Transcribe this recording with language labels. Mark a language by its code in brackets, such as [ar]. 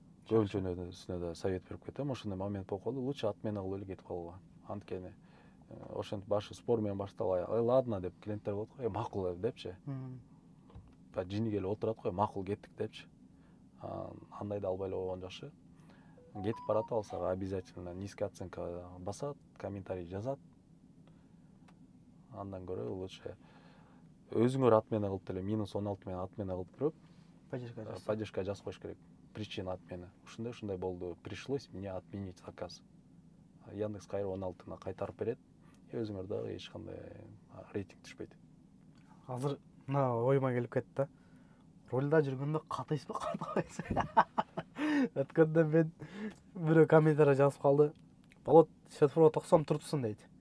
[ky] Көбүнчөсүнө да совет берип кетем. Ошондой момент болуп калды. Лучше атмен алып эле кетип калгыла. Анткени ошентип башы спор менен башталбай, ладно деп клиенттер болот го, макул депчи. Жини келип отурат го, макул кеттик депчи. Андай да албай эле койгон жакшы. Кетип баратып алса [ru] обязательно низкий оценка [ky] басат, комментарий жазат. Андан көрө лучше өзүңөр отмена кылып деле -16 менен отмена кылып туруп, поддержка жазып коюш керек. [ru] Причина отмены. [ky] Ушундай болду. [ru] Пришлось мне отменить заказ. [ky] Яндекс кайра 16-на кайтарып берет. Өзүңөр дагы эч кандай рейтинг түшпөйт. Азыр мына оюма келип кетти да. Ролда жүргөндө катыйсызбы, катабайсызбы? Өткөндө мен бирөө комментарий жазып калды. Болот, светофорго токсом турупсуң дейт.